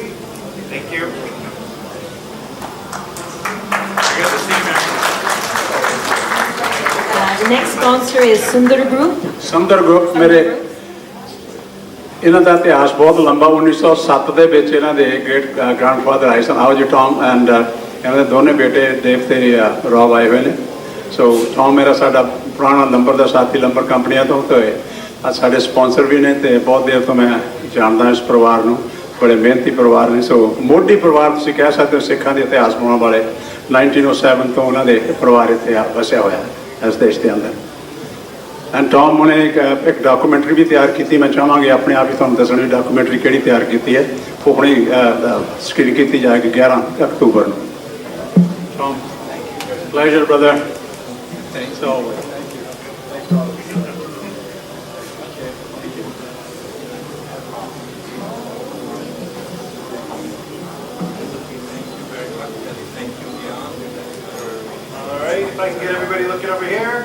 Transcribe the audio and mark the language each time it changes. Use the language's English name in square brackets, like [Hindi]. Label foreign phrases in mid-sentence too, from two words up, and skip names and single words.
[English] Thank you. The next sponsor is Sundar Group. [Punjabi] Sundar Group ਮੇਰੇ ਇਹਨਾਂ ਦਾ ਇਤਿਹਾਸ ਬਹੁਤ ਲੰਬਾ 1907 ਦੇ ਵਿੱਚ ਇਹਨਾਂ ਦੇ [English] great grandfather [Punjabi] ਆਏ ਸਨ ਆਓ ਜੀ ਟੌਮ ਐਂਡ ਇਹਨਾਂ ਦੇ ਦੋਨੇ ਬੇਟੇ ਦੇਵ ਤੇ ਰੌਬ ਆਏ ਹੋਏ ਨੇ ਸੋ ਟੌਮ ਮੇਰਾ ਸਾਡਾ ਪੁਰਾਣਾ ਨੰਬਰ ਦਾ ਸਾਥੀ ਲੰਬਰ ਕੰਪਨੀਆਂ ਤੋਂ ਹੋਏ ਅੱਜ ਸਾਡੇ ਸਪਾਂਸਰ ਵੀ ਨੇ ਤੇ ਬਹੁਤ ਦੇਰ ਤੋਂ ਮੈਂ ਜਾਣਦਾ ਇਸ ਪਰਿਵਾਰ ਨੂੰ ਬੜੇ ਮਿਹਨਤੀ ਪਰਿਵਾਰ ਨੇ ਸੋ ਮੋਢੀ ਪਰਿਵਾਰ ਤੁਸੀਂ ਕਹਿ ਸਕਦੇ ਹੋ ਸਿੱਖਾਂ ਦੇ ਇਤਿਹਾਸ ਬਣਾਉਣ ਵਾਲੇ 1907 ਤੋਂ ਉਹਨਾਂ ਦੇ ਪਰਿਵਾਰ ਇੱਥੇ ਵਸਿਆ ਹੋਇਆ ਹੈ ਇਸ ਦੇਸ਼ ਦੇ ਅੰਦਰ। ਐਂਡ ਟੌਮ ਨੇ ਇੱਕ ਡਾਕੂਮੈਂਟਰੀ ਵੀ ਤਿਆਰ ਕੀਤੀ। ਮੈਂ ਚਾਹਾਂਗੇ ਆਪਣੇ ਆਪ ਹੀ ਤੁਹਾਨੂੰ ਦੱਸਣ ਵੀ ਡਾਕੂਮੈਂਟਰੀ ਕਿਹੜੀ ਤਿਆਰ ਕੀਤੀ ਹੈ। ਉਹ ਹੁਣੇ ਸਕਰੀਨ ਕੀਤੀ ਜਾਏਗੀ 11 ਅਕਤੂਬਰ ਨੂੰ। ਟੌਮ, [English] pleasure brother. Thanks always. All right, if I can get everybody looking over here.